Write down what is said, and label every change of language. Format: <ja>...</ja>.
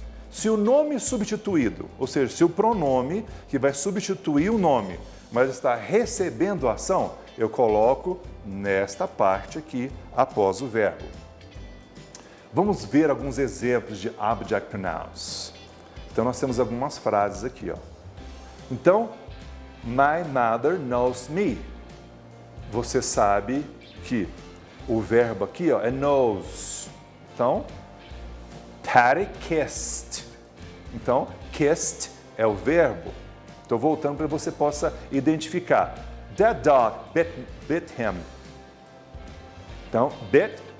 <pt>Se o nome substituído, ou seja, se o pronome que vai substituir o nome, mas está recebendo a ação, eu coloco nesta parte aqui, após o verbo. Vamos ver alguns exemplos de object pronouns. Então, nós temos algumas frases aqui, ó.</pt> <en>Então, my mother knows me.</en> <pt>Você sabe que o verbo aqui, ó, é knows. Então,</pt> <en>Teddy kissed.</en> <pt>Então, kissed é o verbo. Estou voltando para que você possa identificar.</pt> <en>That dog bit him.</en> <pt>Então, bit</pt>